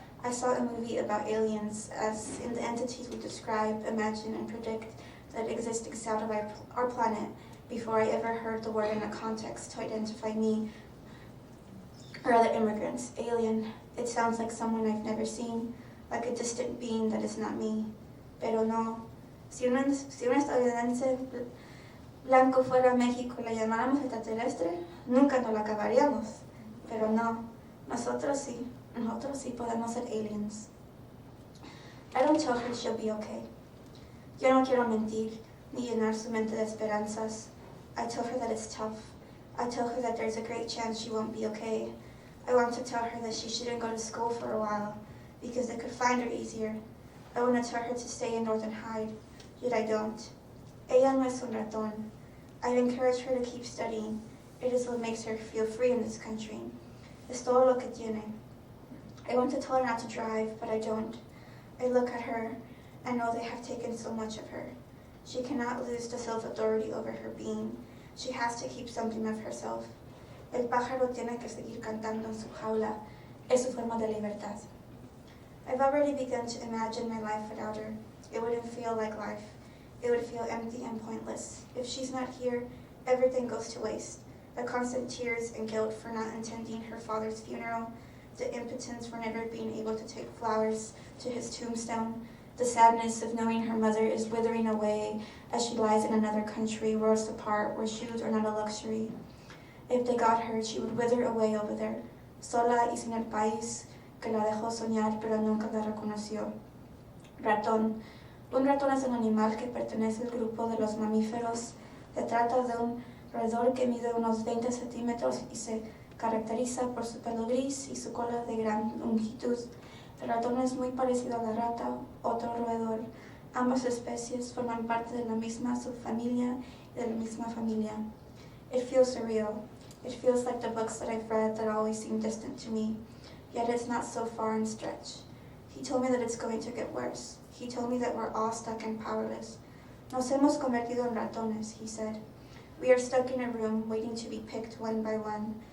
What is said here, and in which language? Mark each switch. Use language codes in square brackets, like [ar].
[en] I saw a movie about aliens as in the entities we describe, imagine, and predict that exist outside of our planet before I ever heard the word in a context to identify me or other immigrants. Alien, it sounds like someone I've never seen, like a distant being that is not me. [es] Pero no. Si un estadounidense blanco fuera a México y la llamáramos extraterrestre, nunca nos la acabaríamos. Pero no, nosotros sí podemos ser aliens. [en] I don't tell her she'll be okay. [es] Yo no quiero mentir, ni llenar su mente de esperanzas. [en] I tell her that it's tough. I tell her that there's a great chance she won't be okay. I want to tell her that she shouldn't go to school for a while, because they could find her easier. I want to tell her to stay indoors and hide, yet I don't. [es] Ella no es un ratón. [en] I've encouraged her to keep studying. It is what makes her feel free in this country. [es] Es todo lo que tiene. [en] I want to tell her not to drive, but I don't. I look at her and know they have taken so much of her. She cannot lose the self-authority over her being. She has to keep something of herself. [es] El pájaro tiene que seguir cantando en su jaula. Es su forma de libertad. [en] I've already begun to imagine my life without her. It wouldn't feel like life. It would feel empty and pointless. If she's not here, everything goes to waste. The constant tears and guilt for not attending her father's funeral, the impotence for never being able to take flowers to his tombstone, the sadness of knowing her mother is withering away as she lies in another country, worlds apart, where shoes are not a luxury. If they got her, she would wither away over there, [es] sola y sin el país que la dejó soñar pero nunca la reconoció. [en] Ratón. [es] Un ratón es un animal que pertenece al grupo de los mamíferos. Se trata de un roedor que mide unos 20 centímetros y se caracteriza por su pelo gris y su cola de gran longitud. El ratón es muy parecido a la rata, otro roedor. Ambas especies forman parte de la misma subfamilia y de la misma familia. [en] It feels surreal. It feels like the books that I've read that always seem distant to me, yet it's not so far in stretch. He told me that it's going to get worse. He told me that we're all stuck and powerless. [es] Nos hemos convertido en ratones, [en] he said. We are stuck in a room waiting to be picked one by one.